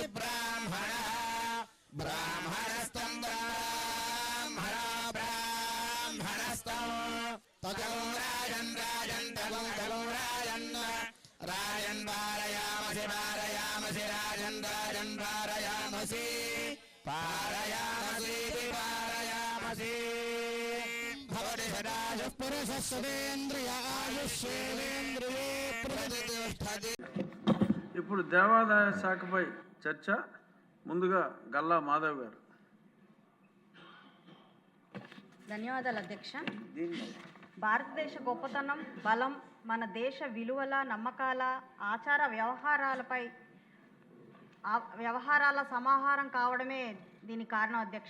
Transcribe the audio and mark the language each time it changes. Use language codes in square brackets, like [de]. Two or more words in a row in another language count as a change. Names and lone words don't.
[sa] ब्राह्मणः ब्राह्मणस्तं ब्राह्मणो ब्राह्मणस्तं तगं राजन् राजन् तगं तगं राजन् राजन् वारयामसि वारयामसि राजन् राजन् वारयामसि पारयामसि पारयामसि भवति सदाशः पुरुषः सदेन्द्रिय आयुष्येवेन्द्रिये प्रतिष्ठति. [te] ఇప్పుడు దేవాదాయ శాఖపై చర్చ. ముందుగా గల్లా మాధవ్ గారు. ధన్యవాదాలు అధ్యక్ష. భారతదేశ గొప్పతనం, బలం, మన దేశ విలువల, నమ్మకాల, ఆచార వ్యవహారాల సమాహారం కావడమే దీనికి కారణం అధ్యక్ష.